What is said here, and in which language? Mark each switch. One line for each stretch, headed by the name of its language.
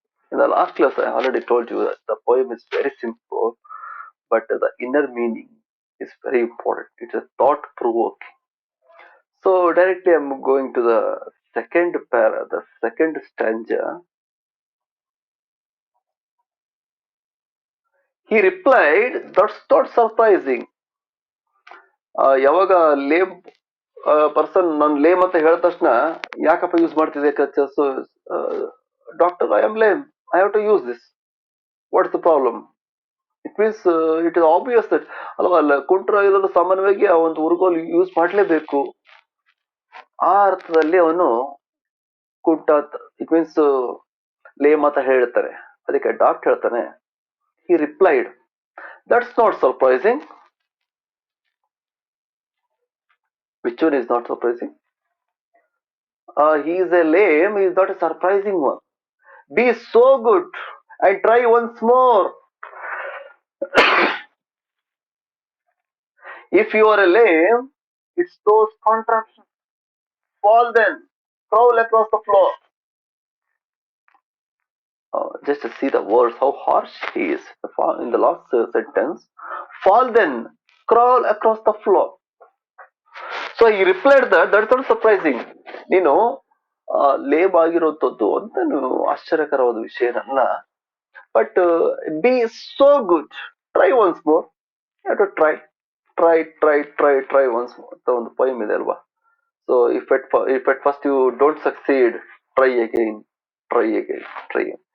English: In the last class, I already told you that the poem is very simple, but the inner meaning is very important. It's a thought-provoking. So directly I'm going to the the second stanza. He replied, that's not surprising.
Kannada: ಯಾವಾಗ ಲೇಮ್ person ನಾನು ಲೇಮ್ ಅಂತ ಹೇಳಿದ ತಕ್ಷಣ ಯಾಕಪ್ಪ use ಮಾಡ್ತಿದ್ದೆ crutches?
English: Doctor, I am lame, I have to use this. What's the problem? It means it is obvious that
Kannada: ಅಲ್ವಾ, ಅಲ್ಲ ಕುಂಟ್ರ ಇರೋದು ಸಾಮಾನ್ಯವಾಗಿ ಆ ಒಂದು ಉರುಗೋಲು ಯೂಸ್ ಮಾಡಲೇಬೇಕು. ಆ ಅರ್ಥದಲ್ಲಿ ಅವನು ಕುಂಟ, ಇಟ್ ಮೀನ್ಸ್ ಲೇಮ್ ಅಂತ ಹೇಳ್ತಾರೆ. ಅದಕ್ಕೆ ಡಾಕ್ಟರ್ ಹೇಳ್ತಾನೆ,
English: he replied, that's not surprising. Which one is not surprising? He is a lame, he is not a surprising one. Be so good and try once more. If you are a lame, it's those contractions. Fall then, crawl across the floor. Just to see the words, how harsh he is. In the last sentence, fall then, crawl across the floor. So he replied that that's not surprising.
Kannada: ನೀನು ಲೇಬ್ ಆಗಿರೋಂಥದ್ದು ಅಂತ ಆಶ್ಚರ್ಯಕರವಾದ ವಿಷಯನಲ್ಲ.
English: But be so good, try once more. To try try try try try once more
Kannada: ಅಂತ ಒಂದು poem ಇದೆ ಅಲ್ವಾ.
English: So if at first you don't succeed, try again, try again, try.